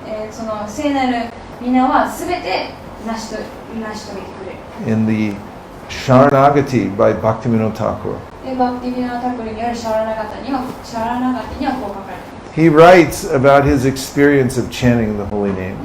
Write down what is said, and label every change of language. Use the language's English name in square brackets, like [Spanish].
[Japanese] その聖なる皆はすべて成し遂げてくれる。 [English] In the Sharanagati by Bhaktivinoda Thakur, [Japanese] で、バクティビノータクルによるシャラナガテにはこう書かれています。 [English] he writes about his experience of chanting the holy name.